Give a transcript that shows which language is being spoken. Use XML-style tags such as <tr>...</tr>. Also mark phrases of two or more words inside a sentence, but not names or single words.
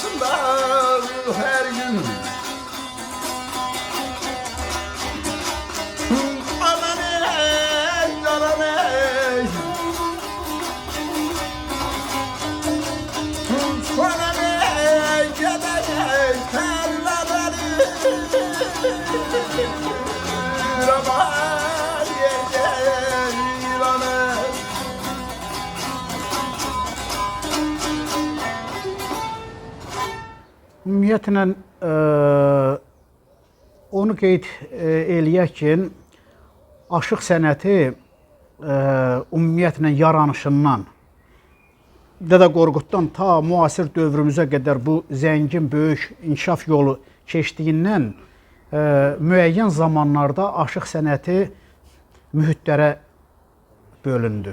<az>her gün. Aman ey, aman ey. Aman ey, gedey, terleleri. Aman ey, aman. Ümumiyyətlə onu qeyd eləyək ki, aşıq sənəti ümumiyyətlə yaranışından Dədə Qorquddan ta müasir dövrümüzə qədər bu zəngin böyük inkişaf yolu keçdiyindən müəyyən zamanlarda aşıq sənəti mühitlərə bölündü.</az>